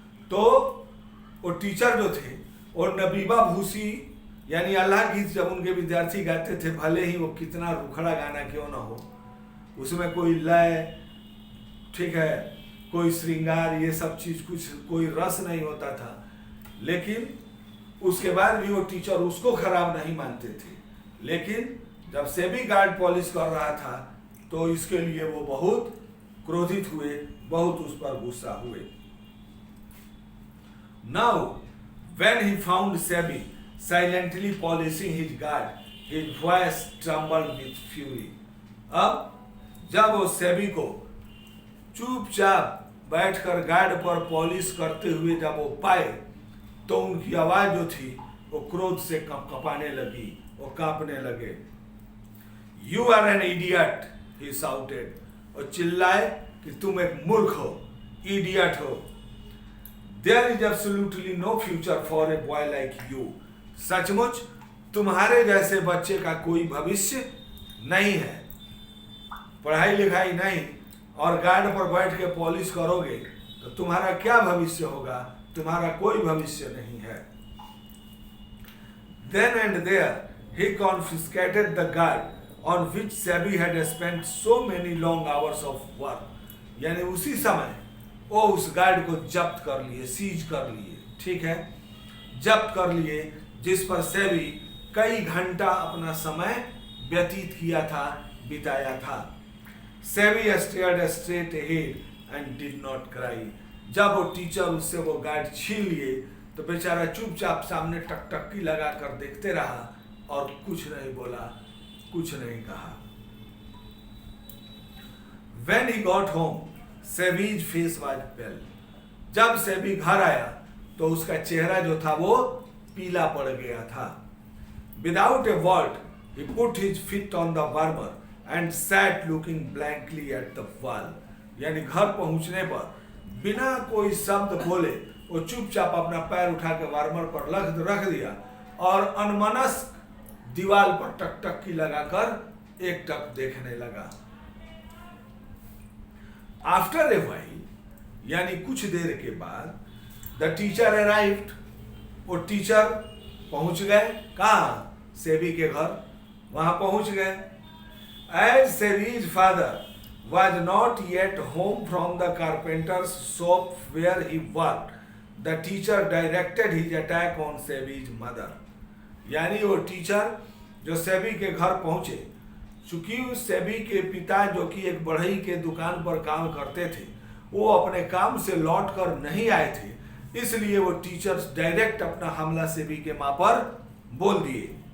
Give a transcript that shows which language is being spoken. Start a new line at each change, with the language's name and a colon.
Hindi: तो वो टीचर जो थे और नबीबा भूसी यानी अल्लाह गीत जब उनके विद्यार्थी गाते थे, भले ही वो कितना रुखड़ा गाना क्यों ना हो, उसमें कोई लय, ठीक है, कोई श्रृंगार, ये सब चीज कुछ कोई रस नहीं होता था, लेकिन उसके बाद भी वो टीचर उसको खराब नहीं मानते थे। लेकिन जब से भी गार्ड पॉलिश कर रहा था तो इसके लिए वो बहुत क्रोधित हुए, बहुत उस पर गुस्सा हुए।
English: Now when he found Sebi silently polishing his guard, his voice trembled with fury.
Hindi: अब जब वो सेबी को चुपचाप बैठकर गार्ड पर पॉलिश करते हुए जब वो पाए, तो उनकी आवाज जो थी वो क्रोध से कपाने लगी, वो कांपने लगे।
English: You are an idiot, he shouted,
Hindi: और चिल्लाए कि तुम एक मूर्ख हो, इडियट हो।
English: There is absolutely no future for a boy like you.
Hindi: सचमुच तुम्हारे जैसे बच्चे का कोई भविष्य नहीं है, पढ़ाई लिखाई नहीं, और गार्ड पर बैठ के पॉलिश करोगे तो तुम्हारा क्या भविष्य होगा, तुम्हारा कोई भविष्य नहीं है।
English: Then and there he confiscated the guard on which Sebi had spent so many long hours of work.
Hindi: यानी उसी समय वो उस गार्ड को जब्त कर लिए, सीज कर लिए, ठीक है, जब्त कर लिए, जिस पर सेबी कई घंटा अपना समय व्यतीत किया था, बिताया था।
English: Sebi stared straight ahead and did not cry.
Hindi: जब वो टीचर उससे वो गार्ड छीन लिए तो बेचारा चुपचाप सामने टकटकी लगा कर देखते रहा और कुछ नहीं बोला, कुछ नहीं कहा।
English: When he got home, Sebi's face was pale.
Hindi: जब सेबी घर आया तो उसका चेहरा जो था वो पीला पड़ गया था।
English: Without a word, he put his feet on the warmer and sat looking blankly at the wall.
Hindi: यानी घर पहुंचने पर बिना कोई शब्द बोले वो चुपचाप अपना पैर उठा के वार्मर पर रख दिया और अनमनस्क दीवार पर टकटकी लगाकर एक टक देखने लगा।
English: After a while,
Hindi: यानी कुछ देर के बाद,
English: the teacher arrived.
Hindi: वो टीचर पहुंच गए, कहाँ? सेबी के घर। वहां पहुंच गए।
English: As Sebi's father was not yet home from the carpenter's shop where he worked, the teacher directed his attack on Sebi's mother.
Hindi: यानी वो टीचर जो सेबी के घर पहुंचे, चूंकि सेबी के पिता जो कि एक बढ़ई के दुकान पर काम करते थे, वो अपने काम से लौट कर नहीं आए थे, इसलिए वो टीचर्स डायरेक्ट अपना हमला सेबी के मां पर बोल दिए।